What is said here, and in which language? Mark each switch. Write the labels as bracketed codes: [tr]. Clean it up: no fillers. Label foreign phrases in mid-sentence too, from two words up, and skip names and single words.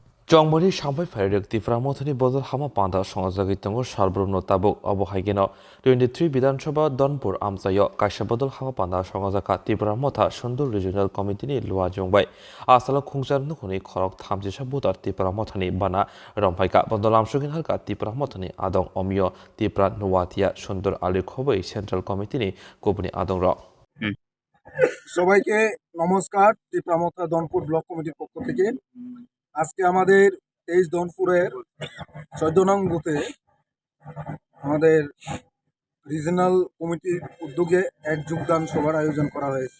[trp] Chongmari sampai Fairuk Tiframothani Bodol Hama Panda Songazagitango Sharbrumno Tabuk Abohaigeno 23 Bidanshoba Donpur Amsayo Kaisha Bodol Hama Panda Songazaka Tiframotha Sundur Regional Committee ni Lua Jongbai Asala Khungjar Nukuni Khorok Thamjisa Budar Tiframothani Bana Rompaika Bodol Amsugin Halka Tiframothani Adong Omio Tipra Nuwatia Sundur Ali Khobei Central Committee ni Kopuni Adong Ro [bn] সবাইকে নমস্কার। ত্রিপুরামথা দনপুর ব্লক কমিটির পক্ষ থেকে আজকে আমাদের 23 দনপুরের 14 নং বুথে আমাদের রিজনাল কমিটির উদ্যোগে এক যোগদান সভার আয়োজন করা হয়েছে।